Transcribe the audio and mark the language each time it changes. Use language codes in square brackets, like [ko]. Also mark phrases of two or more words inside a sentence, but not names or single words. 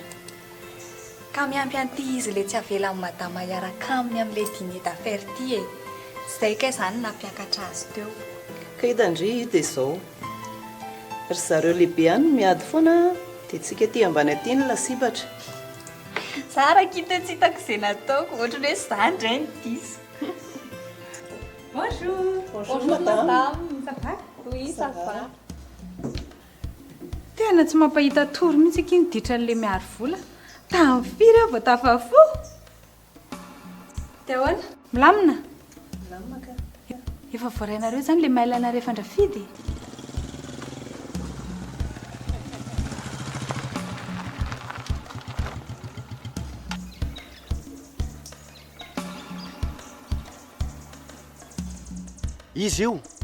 [mg] Ka miampy an'ity izy le tsy avela amin'ny madama hiaraka aminy amin'ilay [fr] dîner d'affaires [mg] ity e. Zay kay zany nampiakatra azy teo. Ka hitandry io dia izao. Ry zareo lehibe ihany no miady foana dia tsika ty ambany aty ny lasibatra. Tsara kita tsy hitako izay nataoko, ohatran'ny hoe zany indray ny diso. [fr] Bonjour. Bonjour, madame. Ça va? Oui, ça va. [mg] Tena tsy mampahita tory mihitsy ky niditra n'le miaro vola. Tamin'ny firy aho vao tafafo. Dia ahoana? Milamina. Milamina ka. Efa voarainareo zany le mailana rehefa andrafidy. Izy io.